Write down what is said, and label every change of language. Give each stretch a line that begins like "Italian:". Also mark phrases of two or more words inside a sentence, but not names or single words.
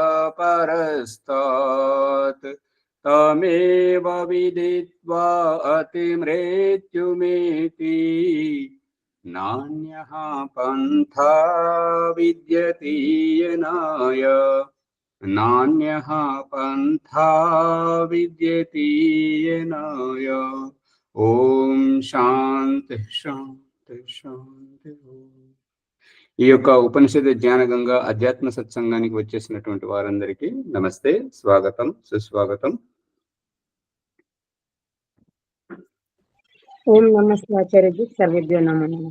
Sanskrit: परस्तात् तमेव विदित्वा अतिमृत्युमेति नान्यः पन्था विद्यते येनाय नान्यः पन्था विद्यते येनाय। ఓం శాంతి శాంతి శాంతి.
Telugu: ఈ యొక్క ఉపనిషత్ జ్ఞానగంగా అధ్యాత్మ సత్సంగానికి వచ్చేసినటువంటి వారందరికీ నమస్తే, స్వాగతం, సుస్వాగతం.
Sanskrit: ఓం నమస్తే ఆచార్యజీ, సర్వేభ్యో నమో నమః.